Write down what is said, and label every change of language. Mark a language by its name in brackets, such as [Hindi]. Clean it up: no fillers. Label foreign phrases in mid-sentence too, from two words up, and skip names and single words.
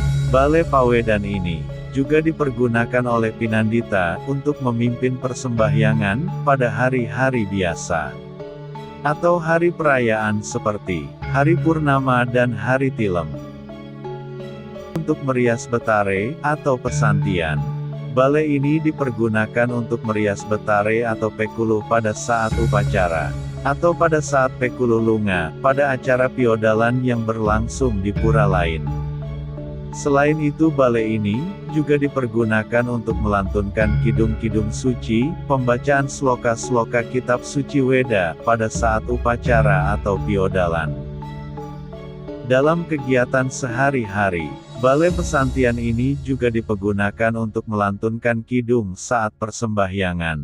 [Indonesian] Balai Pawedan ini juga dipergunakan oleh Pinandita untuk memimpin persembahyangan pada hari-hari biasa atau hari perayaan seperti Hari Purnama dan Hari Tilem. Untuk merias betare atau pesantian, balai ini dipergunakan untuk merias betare atau pekulu pada saat upacara, atau pada saat pekulu lunga, pada acara piodalan yang berlangsung di pura lain. Selain itu balai ini juga dipergunakan untuk melantunkan kidung-kidung suci, pembacaan sloka-sloka kitab suci Weda pada saat upacara atau piodalan. Dalam kegiatan sehari-hari, balai pesantian ini juga dipergunakan untuk melantunkan kidung saat persembahyangan.